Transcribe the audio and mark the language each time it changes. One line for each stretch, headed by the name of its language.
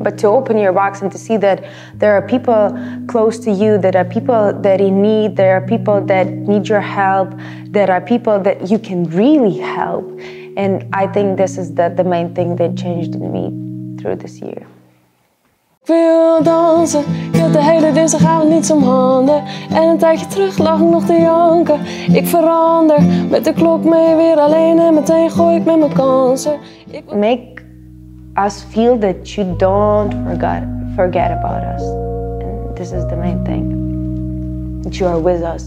English: But to open your box and to see that there are people close to you, there are people that in need, there are people that need your help, there are people that you can really help. And I think this is the main thing that changed in me through this year.
Dutch: Ik wil dansen, ik had de hele dinsdagavond niets om handen. En een tijdje terug lag ik nog te janken. Ik verander, met de klok mee weer alleen en meteen gooi ik met mijn kansen.
English: Make us feel that you don't forget about us. And this is the main thing. That you are with us.